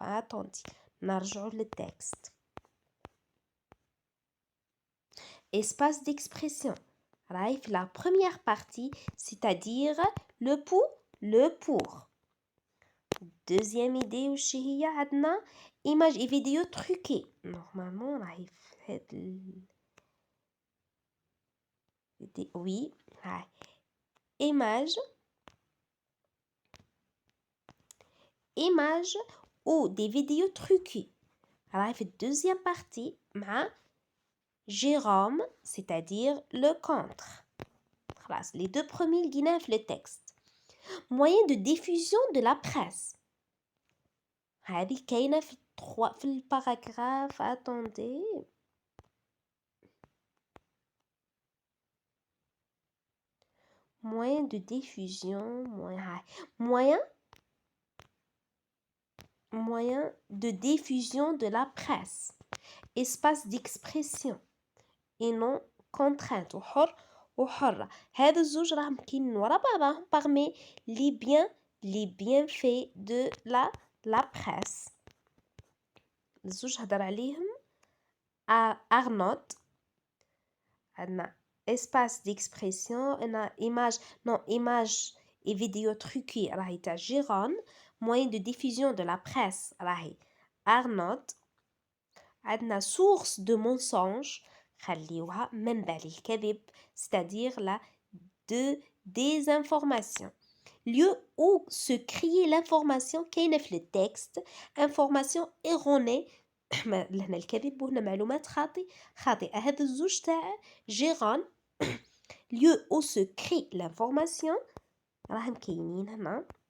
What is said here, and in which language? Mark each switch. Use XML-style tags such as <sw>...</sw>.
<fr>Attendez,</fr> <ar>نرجعوا للتكست.</ar> <fr>Espace d'expression. La première partie, c'est-à-dire le pour. Deuxième idée,</fr> <ar>وش هي عندنا</ar> <fr>image et vidéo truquées. Normalement, راهي في oui, image ou des vidéos truquées.</fr> <ar>راهي في</ar> <fr>deuxième partie مع Jérôme, c'est-à-dire le contre. Les deux premiers guinèves le texte. Moyen de diffusion de la presse.</fr> <ar>هذه كاينة في le paragraphe.</ar> <fr>Attendez. Moyen de diffusion. Moyen de diffusion de la presse. Espace d'expression. Et non contrainte.</fr> <ar>وحرة. هذا الزوج راهم كاينين ورا بعضهم</ar> <fr>parmi les bienfaits de la presse.</fr> <ar>الزوج هدر عليهم Arnaud.</ar> <fr>عندنا espace d'expression. عندنا image et vidéo truquées</fr> <ar>راهي تاع</ar> <fr>Jérôme. Moyen de diffusion de la presse راهي Arnaud. عندنا source de mensonge</fr> <ar>خليوها منبع للكذب,</ar> <fr>c'est-à-dire la désinformation. Lieu où se crie l'information</fr> <ar>كاينة في</ar> <fr>le texte, information erronée.</fr> <ar>لهنا الكذب وهنا معلومات خاطئة. هذا الزوج تاع جيران.</ar> <fr>Lieu où se crie l'information</fr> <ar>راهم كاينين هنا.</ar>